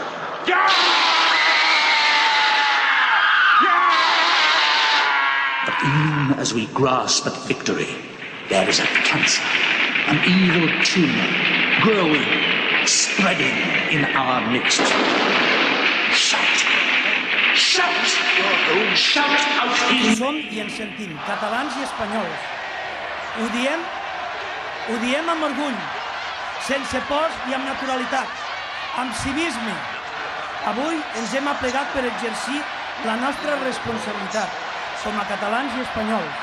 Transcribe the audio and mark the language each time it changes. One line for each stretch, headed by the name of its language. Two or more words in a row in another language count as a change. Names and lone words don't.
English: But even as we grasp at victory, there is a cancer, an evil tumor, growing, spreading in our midst. Shout! Shout! Shout out!
Catalan: Som i ens sentim, catalans i espanyols. Ho diem amb orgull, sense pors i amb naturalitat, amb civisme. Avui ens hem aplegat per exercir la nostra responsabilitat com a catalans i espanyols.